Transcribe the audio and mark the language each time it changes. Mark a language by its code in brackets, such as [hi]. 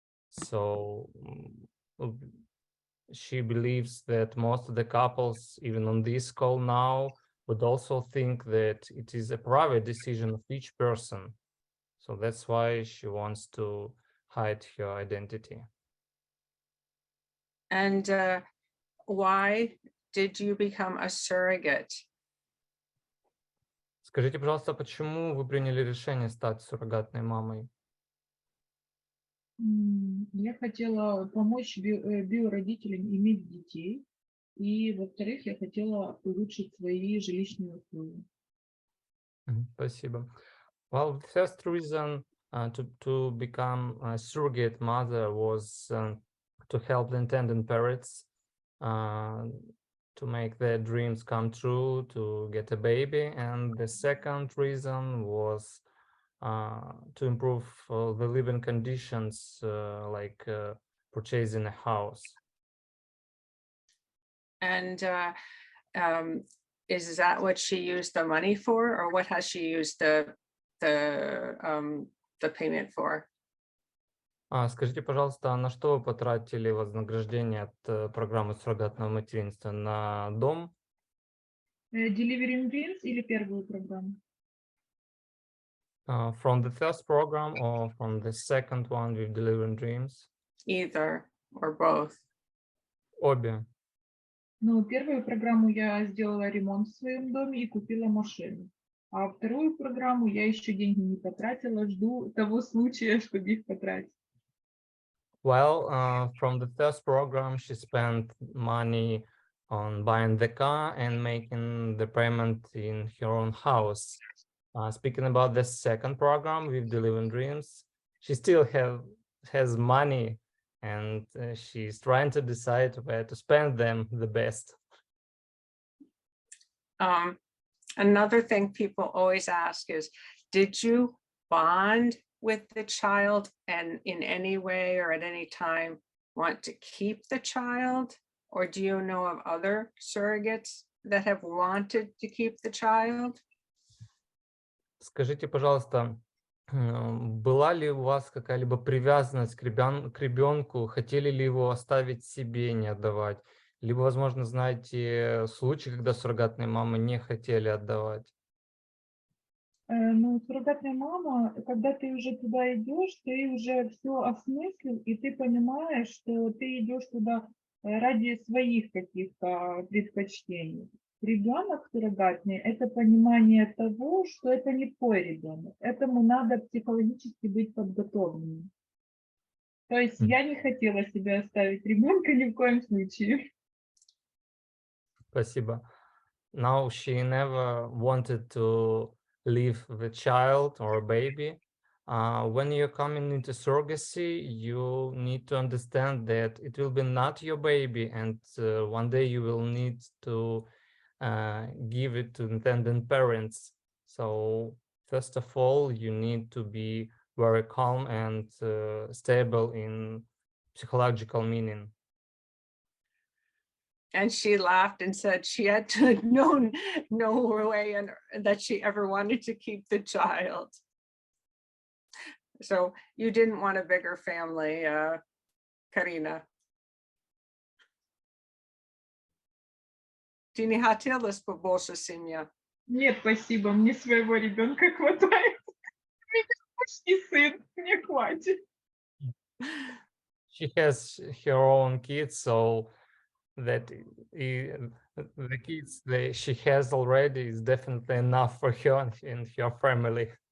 [en] So she believes that most of the couples, even on this call now, would also think that it is a private decision of each person. So that's why she wants to hide her identity. And why did you become a surrogate? [ru] Скажите, пожалуйста, почему вы приняли решение стать суррогатной мамой? Я хотела помочь биородителям иметь детей, и, во-вторых, я хотела улучшить свои жилищные условия. Спасибо. [en] Well, the first reason to become a surrogate mother was to help the intended parents to make their dreams come true, to get a baby. And the second reason was to improve the living conditions, like purchasing a house. And is that what she used the money for, or what has she used the payment for? [ru] Скажите, пожалуйста, на что вы потратили вознаграждение от программы суррогатного материнства? На дом? Delivering Dreams или первую программу? [en] From the first program or from the second one with Delivering Dreams? Either or both. [ru] Обе. Ну, первую программу я сделала ремонт в своем доме и купила машину. А вторую программу я еще деньги не потратила, жду того случая, чтобы их потратить. [en] Well, from the first program, she spent money on buying the car and making the payment in her own house. Speaking about the second program with Delivering Dreams, she still has money, and she's trying to decide where to spend them the best. Another thing people always ask is, did you bond with the child and in any way or at any time want to keep the child? Or do you know of other surrogates that have wanted to keep the child? [ru] Скажите, пожалуйста, была ли у вас какая-либо привязанность к ребенку? Хотели ли его оставить себе, не отдавать? Либо, возможно, знаете случаи, когда суррогатные мамы не хотели отдавать? Ну, суррогатная мама, когда ты уже туда идешь, ты уже все осмыслил, и ты понимаешь, что ты идешь туда ради своих каких-то предпочтений. Ребенок суррогатный — это понимание того, что это не твой ребенок. Этому надо психологически быть подготовленным. То есть я не хотела себе оставить ребенка ни в коем случае. Спасибо. [en] Now she never wanted to leave the child or baby. When you're coming into surrogacy, you need to understand that it will be not your baby, and one day you will need to give it to intended parents. So first of all, you need to be very calm and stable in psychological meaning. And she laughed and said she had to know no way that she ever wanted to keep the child. So you didn't want a bigger family, Karina. [ru] Ты не хотела побольше семья? Нет, спасибо, мне своего ребенка хватает. У меня почти сын, мне хватит. [en] She has her own kids, so that the kids she has already is definitely enough for her and her family.